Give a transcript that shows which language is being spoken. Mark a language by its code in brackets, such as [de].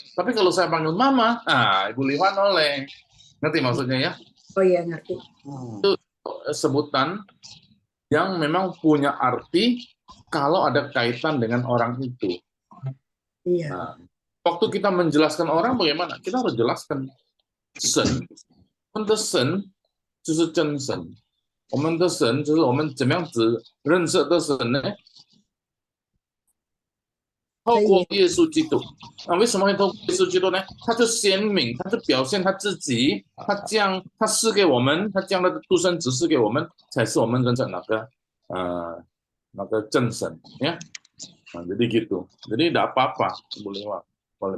[id] Tapi kalau saya panggil mama, Ibu Lihwa noleh. Ngerti maksudnya ya? Oh iya, ngerti. Itu sebutan yang memang punya arti kalau ada kaitan dengan orang itu. Iya. Nah, waktu kita menjelaskan orang bagaimana? Kita harus jelaskan [zh] 神，我们的神就是真神，我们的神就是我们怎么样子认识的神呢？透过耶稣基督。为什么会透过耶稣基督呢？他就显明，他就表现他自己，他赐给我们，他将他的独生子赐给我们，才是我们真正那个真神ya. [id] Jadi gitu. Jadi tidak apa-apa boleh kalau